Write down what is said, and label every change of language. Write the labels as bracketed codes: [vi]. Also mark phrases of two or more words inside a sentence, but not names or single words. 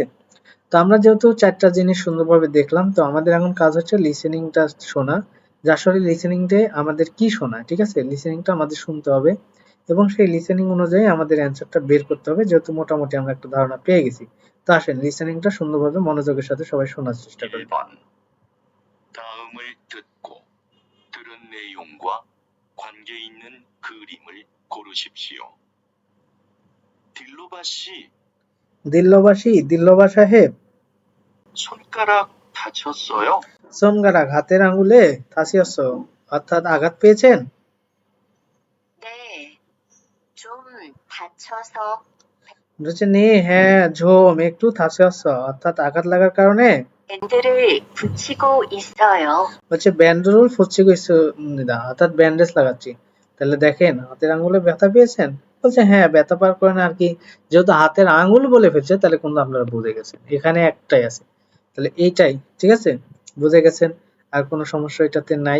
[bn] তো আমরা যেহেতু 4টা জিনিস সুন্দরভাবে দেখলাম, তো আমাদের এখন কাজ হচ্ছে লিসেনিংটা শোনা, যে আসলে লিসেনিংটা আমাদের কি শোনা, ঠিক আছে। লিসেনিংটা আমাদের শুনতে হবে এবং সেই লিসেনিং অনুযায়ী আমাদের অ্যান্সারটা বের করতে হবে, যেহেতু মোটামুটি আমরা একটা ধারণা পেয়ে গেছি। তো আসেন লিসেনিংটা সুন্দরভাবে মনোযোগের সাথে সবাই শোনার চেষ্টা করি। [ko] 1번. 다음을 듣고 들은 내용과 관계 있는 그림을 고르십시오. 딜로바 씨, [bn] দিল্লবাসী, দিল্লবা সাহেব, [ko] 손가락 다쳤어요? [bn] সোনগারাক হাতের আঙ্গুলে থাসিয়াস, অর্থাৎ আঘাত পেয়েছেন। [ko] 네, 좀 다쳐서 [bn] বলছে নে, হ্যাঁ ঝোম একটু থাসিয়াস, অর্থাৎ আঘাত লাগার কারণে [ko] 밴드를 붙이고 있어요. [bn] বলছে [ko] 밴드를 붙이고 있습니다, [bn] অর্থাৎ ব্যান্ডেজ লাগাচ্ছি। তাহলে দেখেন হাতের আঙ্গুলে ব্যথা পেয়েছেন, বলছে হ্যাঁ ব্যথা পাওয়ার কারণে আর কি, যেহেতু হাতের আঙ্গুল বলে ফেলছে তাহলে কিন্তু আপনারা বুঝে গেছেন এখানে একটাই আছে, তাহলে এইটাই, ঠিক আছে, বুঝে গেছেন। আর কোনো সমস্যা এটাতে নাই।